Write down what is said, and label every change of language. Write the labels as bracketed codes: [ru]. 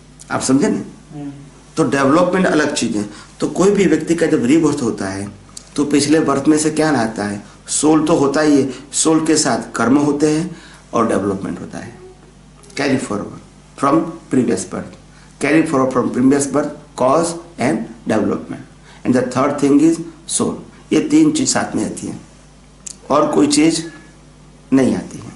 [hi] आप समझे ना? तो डेवलपमेंट अलग चीज है। तो कोई भी व्यक्ति का जब रीबर्थ होता है तो पिछले बर्थ में से क्या आता है? सोल तो होता ही है, सोल के साथ कर्म होते हैं और डेवलपमेंट होता है, [en] Carry forward from previous birth. carry forward from previous birth, cause and development. And the third thing is soul. [hi] ये तीन चीज साथ में आती है और कोई चीज नहीं आती है.